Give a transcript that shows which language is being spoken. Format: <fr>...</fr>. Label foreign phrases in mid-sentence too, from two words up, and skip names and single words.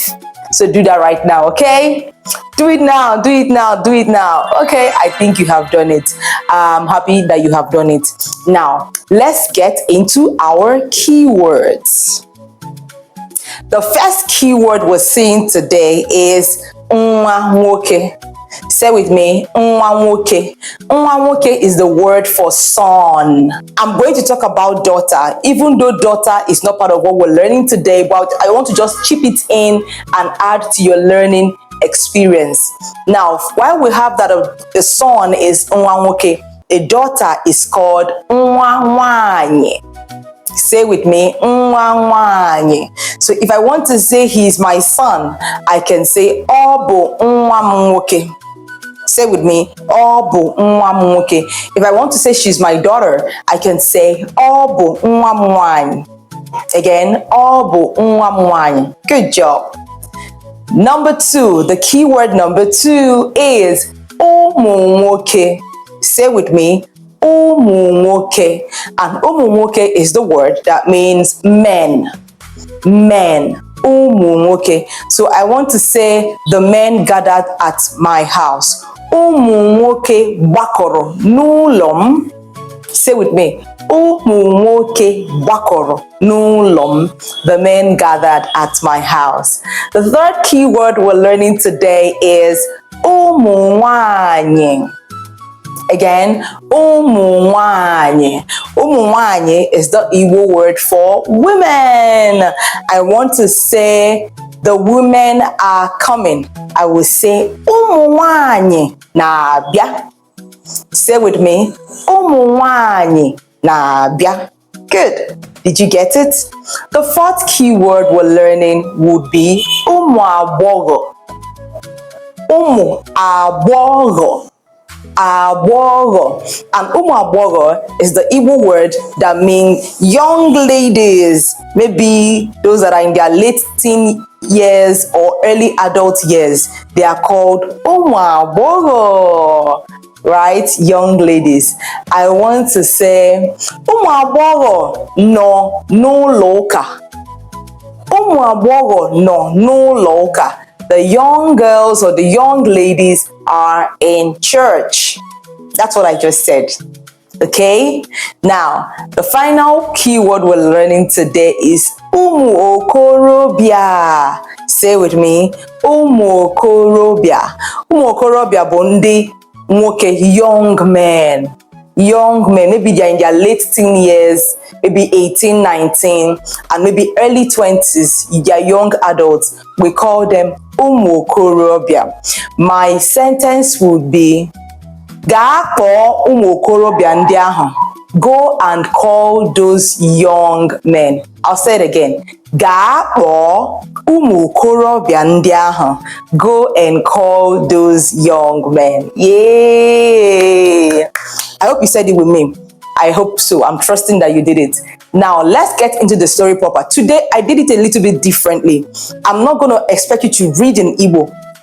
<en>So do that right now, okay? Do it now, do it now, do it now. Okay, I think you have done it. I'm happy that you have done it. Now, let's get into our keywords. The first keyword we're seeing today is</en> <ig>nwa nwoke.</ig> <en>Say with me,</en> <ig>nwa nwoke. Nwa nwoke</ig> <en>is the word for son. I'm going to talk about daughter, even though daughter is not part of what we're learning today, but I want to just chip it in and add to your learning experience. Now, while we have that the son is</en> <ig>nwa nwoke,</ig> <en>a daughter is called</en> <ig>nwa nwanyi.</ig> <en>Say with me,</en> <ig>nwa nwanyi.</ig> <en>So if I want to say he is my son, I can say</en> <ig>obu nwa nwoke.</ig> <en>Say with me,</en> <ig>obu nwa nwoke.</ig> <en>If I want to say she's my daughter, I can say</en> <ig>obu nwa nwanyi. Again, obu nwa nwanyi.</ig> <en>Good job. Number two, the keyword number two is</en> <ig>umu nwoke.</ig> <en>Say with me,</en> <ig>umu nwoke.</ig> <en>And</en> <ig>umu nwoke</ig> <en>is the word that means men.</en> <ig>Men. Umu nwoke.</ig> <en>So I want to say the men gathered at my house.</en> <ig>Umu nwoke gbakọrọ n'ụlọ m.</ig> <en>Say with me.</en> <ig>Umu nwoke gbakọrọ n'ụlọ m.</ig> <en>The men gathered at my house. The third keyword we're learning today is</en> <ig>umu nwanyi. Again, umu nwanyi. Umu nwanyi</ig> <en>is the Igbo word for women. I want to say the women are coming. I will say</en> <ig>umu nwanyi na-abịa.</ig> <en>Say with me,</en> <ig>umu nwanyi na-abịa.</ig> <en>Good. Did you get it? The fourth keyword we're learning would be</en> <ig>umu agbọghọ. Umu agbọghọ. Agbọghọ.</ig> <en>And</en> <ig>umu agbọghọ</ig> <en>is the Igbo word that means young ladies, maybe those that are in their late teen years or early adult years. They are called</en> <ig>umu agbọghọ,</ig> <en>right? Young ladies. I want to say</en> <ig>umu agbọghọ nọ n'ụlọ ụka. Umu agbọghọ nọ n'ụlọ ụka.</ig> <en>The young girls or the young ladies are in church. That's what I just said. Okay? Now, the final keyword we're learning today is Umu-okorobịa. Say with me,</en> <ig>Umu-okorobịa. Umu-okorobịa bụ ndị nwoke,</ig> <en>young men. Young men, maybe they're in their late teen years, maybe 18, 19, and maybe early 20s, they're young adults. We call them umu-okorobịa. My sentence would be,</en> <ig>gaa kpọọ umu-okorobịa ndị ahụ.</ig> <en>Go and call those young men. I'll say it again.</en> <ig>Gaa kpọọ umu-okorobịa ndị ahụ.</ig> <en>Go and call those young men. Yay! I hope you said it with me. I hope so. I'm trusting that you did it. Now, let's get into the story proper. Today, I did it a little bit differently. I'm not going to expect you to read in Igbo.</en>